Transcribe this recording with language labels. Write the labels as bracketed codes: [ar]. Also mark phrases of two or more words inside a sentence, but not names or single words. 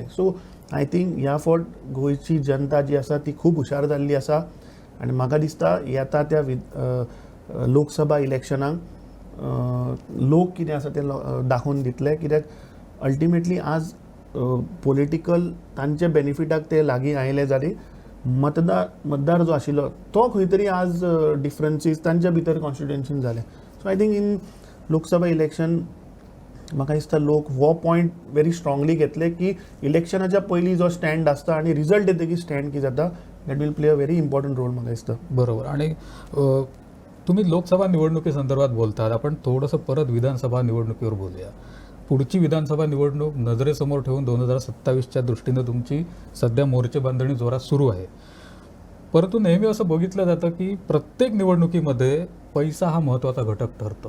[en] so I think [kok] ह्या फावट गोंयची जनता जी आसा ती खूब हुशार जाल्ली आसा आनी म्हाका दिसता येता त्या लोकसभा इलेक्शनाक लोक कितें आसा ते दाखोवन दितले, कित्याक अल्टिमेटली आज पॉलिटिकल तांचे बेनिफिटाक ते लागीं आयले जाल्यार मतदार जो आशिल्लो तो खंय तरी आज डिफरन्सीस तांच्या भितर कॉन्स्टिट्युएन्सीन जाले. [en] so I think in Lok Sabha election [kok] म्हाका दिसता लोक हो पॉयंट [en] very strongly [kok] घेतले की इलेक्शनाच्या पयलीं जो स्टँड आसता आनी रिजल्ट येतकीर स्टँड कितें जाता [en] that will play a very important role [kok] म्हाका दिसता. [mr] बरोबर. आणि तुम्ही लोकसभा निवडणुकीसंदर्भात बोलतात, आपण थोडंसं परत विधानसभा निवडणुकीवर बोलूया. पुढची विधानसभा निवडणूक नजरेसमोर ठेवून 2027च्या दृष्टीनं तुमची सध्या मोर्चे बांधणी जोरात सुरू आहे. परंतु नेहमी असं बघितलं जातं की प्रत्येक निवडणुकीमध्ये पैसा हा महत्त्वाचा घटक ठरतो.